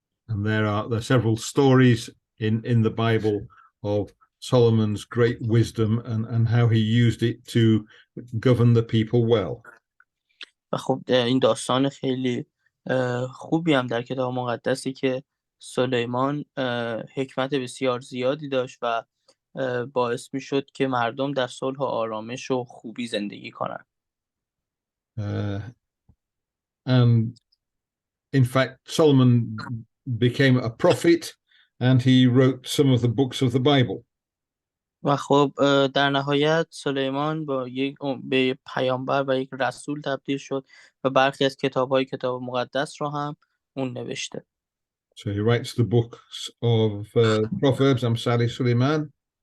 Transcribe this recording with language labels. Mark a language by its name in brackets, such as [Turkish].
[English] And there are several stories in the Bible of Solomon's great wisdom and how he used it to govern the people well. [Persian] و خب این داستان خیلی خوبی هم در کتاب مقدسی که سلیمان حکمت بسیار زیادی داشت و باعث می شد که مردم در صلح و آرامش و خوبی زندگی کنند. [English] And in fact, Solomon became a prophet and he wrote some of the books of the Bible. [Persian] و خب در نهایت سلیمان به پیامبر و یک رسول تبدیل شد و برخی از کتاب مقدس رو هم اون نوشته. [English] So he writes the books of Proverbs, Amsal Suleiman,